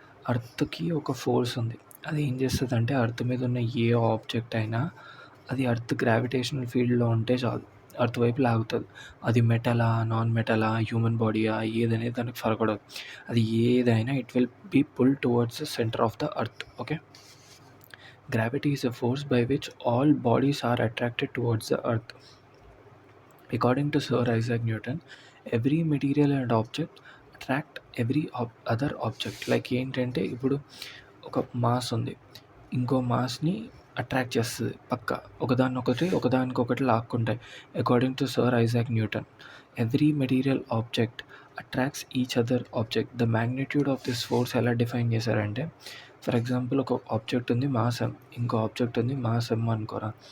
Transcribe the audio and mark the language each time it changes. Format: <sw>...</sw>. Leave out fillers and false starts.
<te>అర్త్కి ఒక ఫోర్స్ ఉంది. అది ఏం చేస్తుందంటే అర్త్ మీద ఉన్న ఏ ఆబ్జెక్ట్ అయినా అది అర్త్ గ్రావిటేషనల్ ఫీల్డ్లో ఉంటే చాలు, అర్త్ వైపు లాగుతుంది. అది మెటలా, నాన్ మెటలా, హ్యూమన్ బాడీయా, ఏదనేది దానికి ఫరకడదు. అది ఏదైనా</te> <en>It will be pull towards the centre of the earth. Okay. Gravity is a force by which all bodies are attracted towards the earth. According to Sir Isaac Newton, every material and object attract every other object.</en> <te>Like ఏంటంటే ఇప్పుడు ఒక mass ఉంది, ఇంకో మాస్ని attract చేస్తుంది పక్క, ఒకదానికొకటి లాక్కుంటాయి.</te> <en>According to Sir Isaac Newton, every material object attracts each other object. The magnitude of this force</en> <te>ఎలా define చేశారంటే, ఫర్ ఎగ్జాంపుల్ ఒక ఆబ్జెక్ట్ ఉంది మాస్ ఎం, ఇంకో ఆబ్జెక్ట్ ఉంది మాస్ ఎం అనుకోరా.</te>